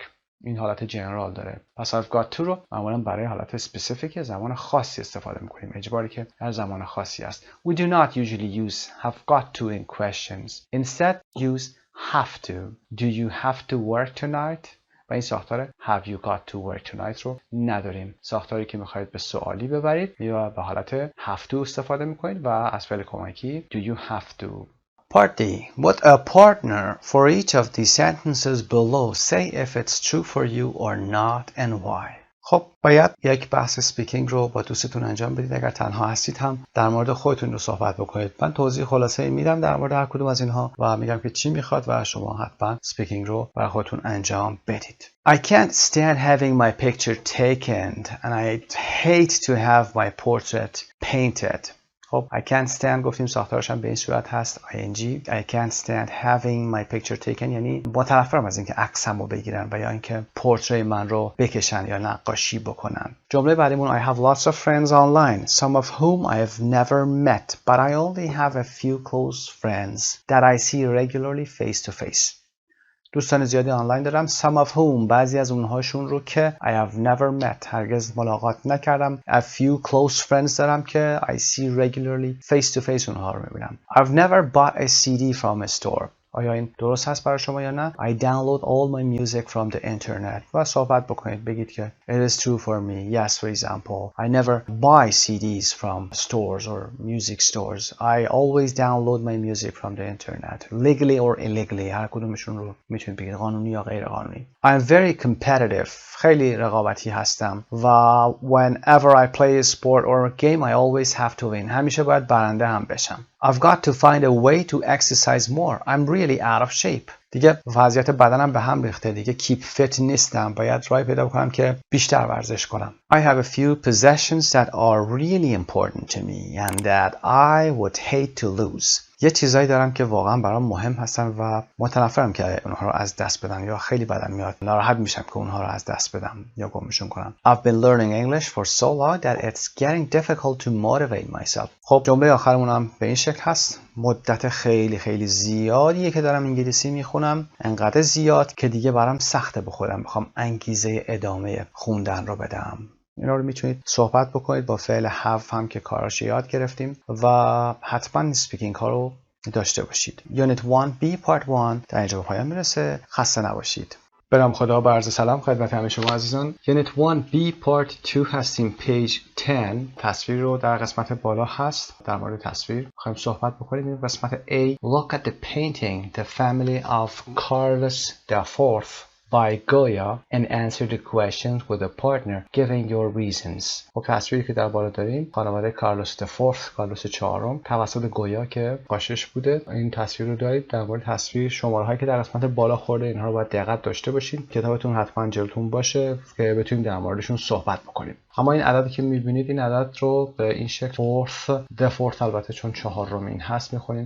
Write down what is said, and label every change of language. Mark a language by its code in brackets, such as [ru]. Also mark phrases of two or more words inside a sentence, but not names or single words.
[fa] این حالت جنرال داره. پس [en] I've got to [fa] رو معمولا برای حالت اسپسیفیک زمان خاصی استفاده میکنیم. اجباری که در زمان خاصی است. [en] We do not usually use have got to in questions. Instead use have to. Do you have to work tonight? [fa] و این ساختار [en] have you got to work tonight [fa] رو نداریم. ساختاری که میخواید به سوالی ببرید یا به حالت [en] have to [fa] استفاده میکنید و از فعل کمکی [en] do you have to. Part D. What a partner for each of the sentences below. Say if it's true for you or not and why. [fa] خب باید یک بحث سپیکینگ رو با دوستتون انجام بدید. اگر تنها هستید هم در مورد خودتون رو صحبت بکنید. من توضیح خلاصه میدم در مورد هر کدوم از اینها و میگم که چی میخواد و شما حتما سپیکینگ رو برای خودتون انجام بدید. [en] I can't stand having my picture taken and I hate to have my portrait painted. [fa] خب [en] I can't stand [fa] گفتیم ساختارش هم به این صورت هست ing. [en] I can't stand having my picture taken [fa] یعنی متنفرم از اینکه عکسم رو بگیرن و یا اینکه پورتری من رو بکشن یا نقاشی بکنن. [en] جمله بعدیمون I have lots of friends online some of whom I have never met but I only have a few close friends that I see regularly face to face. [fa] دوستان زیادی آنلاین دارم [en] some of whom [fa] بعضی از اونهاشون رو که [en] I have never met [fa] هرگز ملاقات نکردم. [en] A few close friends [fa] دارم که [en] I see regularly face to face [fa] اونها رو میبینم. [en] I've never bought a CD from a store. آیا این درست هست برای شما یا نه؟ I download all my music from the internet. [fa] و صحبت بکنید بگید که [en] it is true for me. Yes, for example, I never buy CDs from stores or music stores. I always download my music from the internet. Legally or illegally. [fa] هر کدومشون رو میتونید بگید قانونی یا غیر قانونی. [en] I'm very competitive. [fa] خیلی رقابتی هستم. [en] و whenever I play a sport or a game, I always have to win. [fa] همیشه باید برنده هم بشم. [en] I've got to find a way to exercise more. I'm really out of shape. [fa] دیگه وضعیت بدنم به هم ریخته، دیگه [en] keep fit [fa] نیستم، باید راه پیدا کنم که بیشتر ورزش کنم. [en] I have a few possessions that are really important to me and that I would hate to lose. [fa] یه چیزایی دارم که واقعا برام مهم هستن و متنفرم که اونها رو از دست بدم یا خیلی بدم میاد، ناراحت میشم که اونها رو از دست بدم یا گمشون کنم. [en] I've been learning English for so long that it's getting difficult to motivate myself. [fa] خب جمله آخرمون هم به این شکل هست. مدت خیلی خیلی زیادیه که دارم انگلیسی میخونم، انقدر زیاد که دیگه برام سخته به خودم بخوام انگیزه ادامه خوندن رو بدم. اینا رو میتونید صحبت بکنید با فعل have هم که کاراش یاد گرفتیم و حتما اسپیکینگ ها رو داشته باشید. یونیت 1B پارت 1 در اینجا به پایان میرسه. خسته نباشید. به نام خدا با عرض سلام خدمت همه شما عزیزان. یونیت 1B پارت 2 هستیم، پیج 10. تصویر رو در قسمت بالا هست. در مورد تصویر می‌خوایم صحبت بکنیم. این قسمت A. [en] Look at the painting The Family of Carlos IV by Goya and answer the questions with a partner giving your reasons. [fa] خب تصویری که در بالا داریم خانواده کارلوس IV، کارلوس چهارم توسط گویا که قاشش بوده. این تصویر رو دارید. در مورد تصویر شماره‌هایی که در قسمت بالا خورده اینها رو باید دقت داشته باشید. کتابتون حتما جلوتون باشه که بتونید در موردشون صحبت بکنیم. اما این عددی که می‌بینید این عدد رو به این شکل فورث البته چون چهارمین هست می‌خونیم.